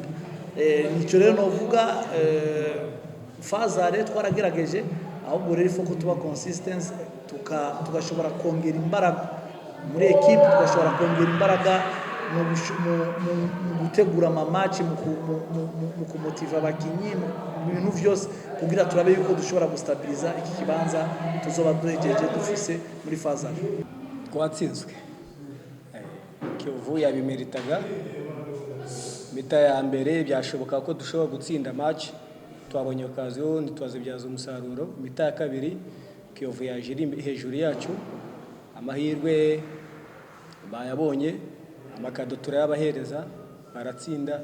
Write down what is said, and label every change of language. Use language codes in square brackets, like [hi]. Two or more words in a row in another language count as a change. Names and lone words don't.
[rn] Nicyo rero novuga phase are twaragerageje, ahubwo rero ifo ko tuba consistent tugashobora kongera imbaraga muri ekipe, tugashobora kongera imbaraga mu gutegura amamatch, mu kumotiva abakinyi, mu bintu vyose kugira turabe yuko dushobora gustabiliza iki kibanza tuzoba duhejeje dufise muri phase. Twatsinzwe Kiyovu yabimeritaga. Mita ya mbere byashoboka ko dushobora gutsinda match, twabonye okaziyo ntitwazibyaza umusaruro. Mita ya kabiri Kiyovu yaje hejuru yacu, amahirwe bayabonye, amakado turayabahereza baratsinda.